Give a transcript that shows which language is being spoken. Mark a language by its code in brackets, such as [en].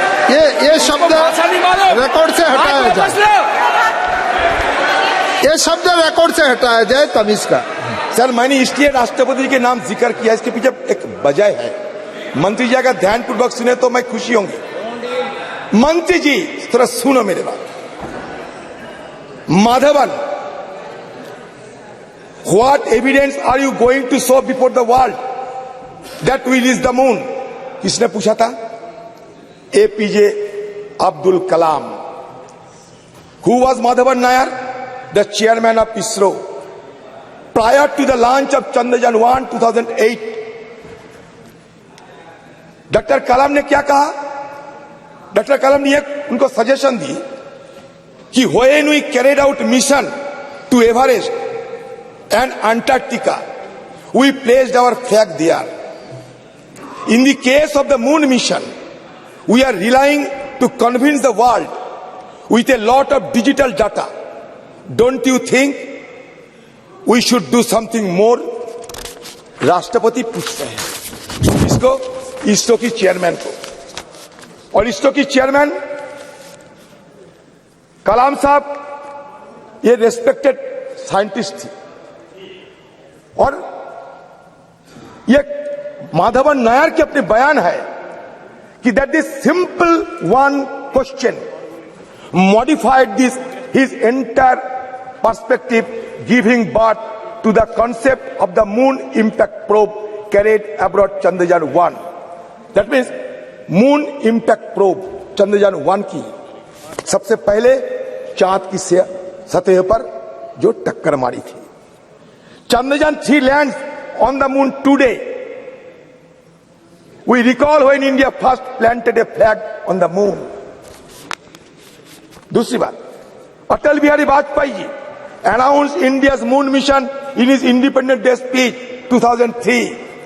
[hi] ये शब्द रिकॉर्ड से हटाया जाए, ये शब्द रिकॉर्ड से हटाया जाए, तमीज का। सर, मैंने इसलिए राष्ट्रपति के नाम जिक्र किया, इसके पीछे एक वजह है। मंत्री जी अगर ध्यानपूर्वक सुने तो मैं खुशी होंगी। मंत्री जी थोड़ा सुनो मेरे बात। [en] Madhavan, what evidence are you going to show before the world that we reach the moon? [hi] किसने पूछा था? APJ Abdul Kalam. [en] Who was Madhavan Nair? The chairman of ISRO. Prior to the launch of Chandrayaan-1 2008, [hi] doctor कलाम ने क्या कहा? Doctor कलाम ने उनको suggestion दी कि [en] when we carried out mission to Everest and Antarctica, we placed our flag there. In the case of the moon mission, we are relying to convince the world with a lot of digital data. Don't you think we should do something more? [hi] राष्ट्रपति पूछते हैं इसको, इसरो की chairman को. और इसरो की chairman कलाम साहब ये रेस्पेक्टेड साइंटिस्ट थी. और ये माधवन नायर के अपने बयान है कि [en] That this simple one question modified his entire perspective, giving birth to the concept of the moon impact probe carried aboard Chandrayaan-1. That means moon impact probe [hi] Chandrayaan-1 की सबसे पहले चांद की सतह पर जो टक्कर मारी थी. [en] Chandrayaan-3 lands on the moon today. We recall when India first planted a flag on the moon. [hi] दूसरी बात, [en] Atal Bihari Vajpayee ji announced India's moon mission in his Independence Day speech 2003.